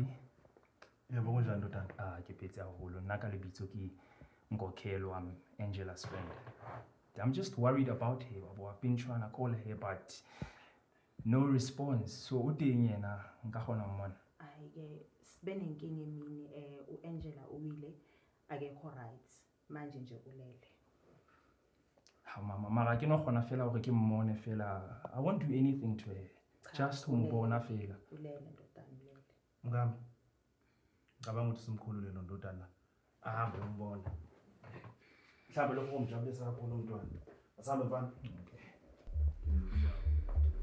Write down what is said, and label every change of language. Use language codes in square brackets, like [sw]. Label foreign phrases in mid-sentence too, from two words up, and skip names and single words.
[zu] Yebo kunjani Uthando? [st] Ke phetse haholo. Nna ka lebitso ke Nkokhelo, [en] I'm Angela's friend. I'm just worried about her. I've been trying to call her but no response. [st] So o teng yena nka kgona mmona. [zu] Ke sibenenkinga emini uAngela uwile akekho right manje nje ulele. [st] Ha mama mara ke no kgona fela hore ke mmone fela. [en] I won't do anything to her. Just to [st] mbona fela. [zu] Ulele ndodana ulele. Mngami. Ngicabanga ukuthi simkhulule lo ndodana. Ahambe umbone. Mhlawumbe lokho kumjabulisa kakhulu umntwana. Asambe mfana. Okay.